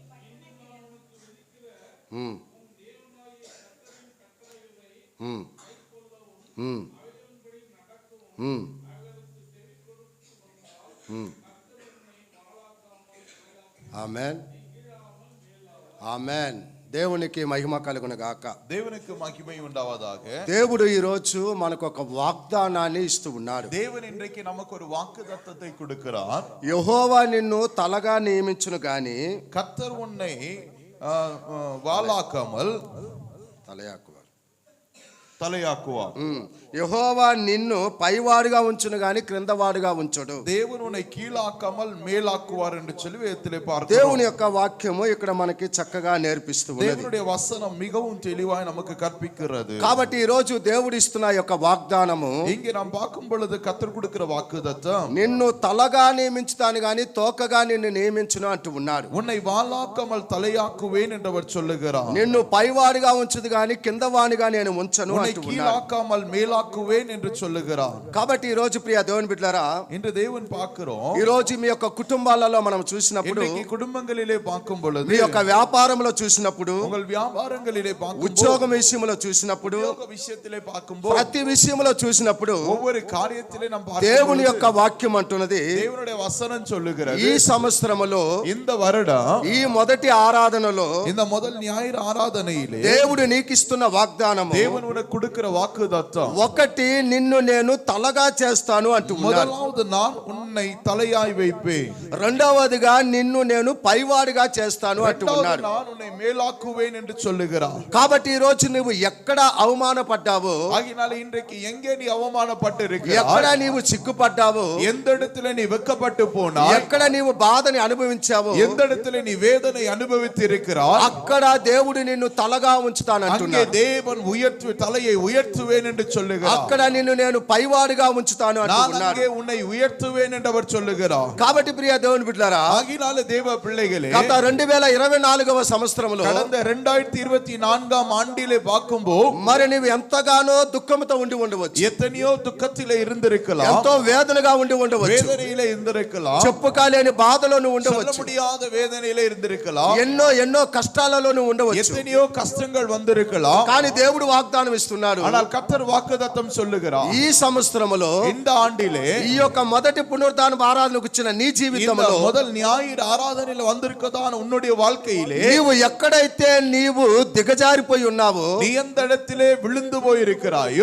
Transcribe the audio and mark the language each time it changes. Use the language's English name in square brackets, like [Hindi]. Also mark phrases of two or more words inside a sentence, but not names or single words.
[Telugu] ఆమేన్ ఆమేన్. దేవునికి మహిమ కలుగును గాక. దేవునికి మహిమ ఉండావதாக. దేవుడు ఈ రోజు మనకు ఒక వాగ్దానాన్ని ఇస్తూ ఉన్నాడు. [Tamil] தேவன் இன்றைக்கு நமக்கு ஒரு வாக்குத்தத்தத்தை கொடுக்கிறார். [Telugu] యెహోవా నిన్ను తలగా నియమించును గాని [Tamil] கர்த்தர் உன்னை வாளாக்காமல் தலையாக்குவார். [Telugu] యెహోవా నిన్ను పైవాడుగా ఉంచును గాని క్రిందవాడుగా ఉంచడు. [Tamil] தேவன் உன்னை கீழாக்காமல் மேலாக்குவார் என்று சொல்லி வேதத்திலே பார்க்கிறோம். [Telugu] దేవుని యొక్క వాక్యము ఇక్కడ మనకి చక్కగా నేర్పిస్తూ ఉన్నది. [Tamil] தேவனுடைய வசனம் மிகவும் தெளிவாய் நமக்கு கற்பிக்கிறது. [Telugu] కాబట్టి ఈ రోజు దేవుడు ఇస్తున్న యొక్క వాగ్దానము [Tamil] இங்கே நாம் பார்க்கும் பொழுது கர்த்தர் கொடுக்கிற வாக்குத்தத்தம் [Telugu] నిన్ను తలగా నియమించుతాను గాని తోకగా నిన్ను నియమించును అంటూ ఉన్నాడు. [Tamil] உன்னை வாளாக்காமல் தலையாக்குவேன் என்றவர் சொல்லுகிறார். [Telugu] నిన్ను పైవాడుగా ఉంచుదు గాని కిందవాడిగా నేను ఉంచను [Tamil] உன்னை [Telugu] అంటూ ఉన్నాడు. [Tamil] கீழாக்காமல் மேலாக்குவேன் என்று சொல்லுகிறார். [Telugu] కాబట్టి ఈ రోజు ప్రియ దేవుని బిడ్డలారా, [Tamil] இன்று தேவன் பார்க்கிறோம். [Telugu] ఈ రోజు మీ యొక్క కుటుంబాలలో మనం చూసినప్పుడు, [Tamil] இன்றைக்கு குடும்பங்களிலே பார்க்கும் பொழுது, [Telugu] మీ యొక్క వ్యాపారంలో చూసినప్పుడు, [Tamil] உங்கள் வியாபாரங்களிலே பார்க்கும் [Telugu] ఉద్యోగం విషయంలో చూసినప్పుడు, [Tamil] உத்தியோக விஷயத்திலே பார்க்கும்போது, [Telugu] ప్రతి విషయంలో చూసినప్పుడు [Tamil] ஒவ்வொரு காரியத்திலே நாம் [Telugu] దేవుని [Tamil] பார்க்கும் [Telugu] యొక్క వాక్యం అంటున్నది, [Tamil] தேவனுடைய வசனம் சொல்லுகிறது, [Telugu] ఈ సంవత్సరములో [Tamil] இந்த வருடம் [Telugu] ఈ మొదటి ఆరాధనలో [Tamil] இந்த முதல் ஞாயிறு ஆராதனையிலே [Telugu] దేవుడు నీకిస్తున్న వాగ్దానము, [Tamil] தேவன் உனக்கு கொடுக்கிற வாக்குத்தத்தம், [Telugu] ఒకటి నిన్ను నేను తలగా చేస్తాను అంటూ ఉన్నాడు. [Tamil] முதலாவது நான் உன்னை தலையாய் வைப்பேன், [Telugu] రెండవదిగా నిన్ను నేను పైవాడిగా చేస్తాను అంటూ ఉన్నాడు. [Tamil] நான் உன்னை மேலாக்குவேன் என்று சொல்லுகிறார். [Telugu] కాబట్టి ఈ రోజు నువ్వు ఎక్కడ అవమానపడ్డావో, [Tamil] ஆகினால இன்றைக்கு எங்கே நீ அவமானப்பட்டு [Telugu] ఎక్కడ [Tamil] இருக்கிறாய், [Telugu] నీవు చిక్కుపడ్డావో, [Tamil] எந்த இடத்துல நீ வெட்கப்பட்டு போனாய், [Telugu] ఎక్కడ నీవు బాధని అనుభవించావో, [Tamil] எந்த இடத்துல நீ வேதனை அனுபவித்து இருக்கிறாய், [Telugu] అక్కడ దేవుడు నిన్ను తలగా ఉంచుతాను [Tamil] அங்கே [Telugu] అంటున్నాడు. [Tamil] தேவன் தலையை உயர்த்துவேன் என்று சொல்லுகிறார். [Telugu] అక్కడ నిన్ను నేను పైవాడిగా ఉంచుతాను [Tamil] நான் [Telugu] అంటున్నాడు. [Tamil] அங்கே உன்னை உயர்த்துவேன் என்று அவர் சொல்லுகிறார். [Telugu] కాబట్టి ప్రియ దేవుని బిడ్డలారా, [Tamil] ஆகினால தேவ பிள்ளைகளே, [Telugu] గత 2024వ సంవత్సరంలో [Tamil] கடந்த 2024ஆம் ஆண்டிலே பார்க்கும்போது [Telugu] మరి నీవు ఎంతగానో దుఃఖంతో ఉండి ఉండవచ్చు, [Tamil] எத்தனையோ துக்கத்திலே இருந்திருக்கலாம், [Telugu] ఎంతో వేదనగా ఉండి ఉండవచ్చు, [Tamil] வேதனையிலே இருந்திருக்கலாம், [Telugu] చెప్పుకోలేని బాధలో నువ్వు [Tamil] சொல்ல [Telugu] ఉండవచ్చు, [Tamil] முடியாத வேதனையிலே இருந்திருக்கலாம், [Telugu] ఎన్నో కష్టాలలో నువ్వు ఉండవచ్చు. [Tamil] எத்தனையோ கஷ்டங்கள் வந்திருக்கலாம். [Telugu] కానీ దేవుడు వాగ్దానం ఇస్తున్నాడు. [Tamil] ஆனால் கர்த்தர் வாக்குத்தத்தம் சொல்லுகிறார், [Telugu] ఈ సంవత్సరంలో [Tamil] இந்த ఆண்டிலே [Telugu] ఈ యొక్క మొదటి పునరుద్ధాన ఆరాధనకు వచ్చిన నీ [Tamil] இந்த [Telugu] జీవితంలో [Tamil] முதல் ஞாயிறு ஆராதனையில வந்திருக்கதான உன்னுடைய வாழ்க்கையிலே [Telugu] నీవు ఎక్కడైతే నీవు దిగజారిపోయి ఉన్నావో, [Tamil] நீ எந்த இடத்திலே விழுந்து போயிருக்கிறாயோ,